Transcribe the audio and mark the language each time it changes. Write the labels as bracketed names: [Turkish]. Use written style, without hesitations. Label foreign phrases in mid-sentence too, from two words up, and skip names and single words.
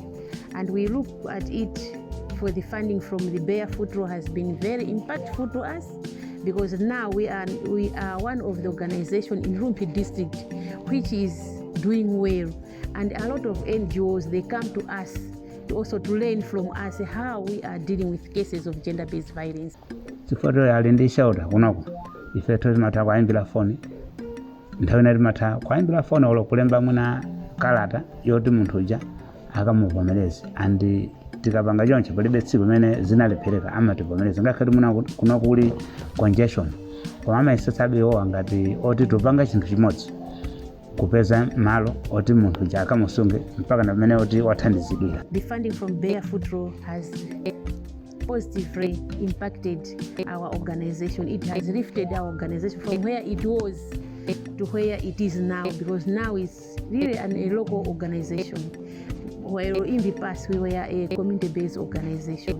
[English] And we look at it for the funding from the BarefootLaw has been very impactful to us, because now we are one of the organizations in Rumpi district which is doing well, and a lot of NGOs, they come to us also to learn from us how we are dealing with cases of gender-based violence. [Nyanja] Chifoto yalindishaura kunoko ife tozimata kwaimbira foni nthawi inati matha kwaimbira foni olo kulemba mwina kalata yoti munthu uja akamuvomereze, and tikapanga choncho palibe tsiku limene zinalephereka amativomereza ngakhale muna kuno kuli congestion, koma amayisetsabe iwowa ngati oti tupanga chinthu chimodzi kupeza malo oti munthu uja akamusunge mpaka na pamene oti wathandizidwira. [English] The funding from BarefootLaw has positively impacted our organization. It has lifted our organization from where it was to where it is now, because now it's really a local organization, while in the past we were a community-based organization.